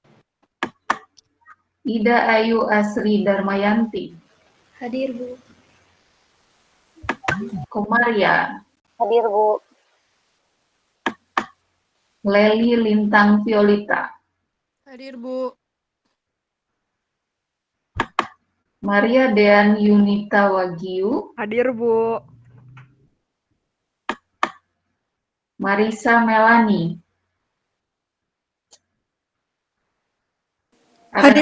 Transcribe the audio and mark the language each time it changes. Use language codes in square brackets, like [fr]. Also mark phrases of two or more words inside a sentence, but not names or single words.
[id] Ida Ayu Asri Darmayanti. Hadir, Bu. Komaria. Hadir, Bu. Leli Lintang Violita. Hadir, Bu. Maria Dean Yunita Wagyu. Hadir, Bu. Marisa Melani. Hadir,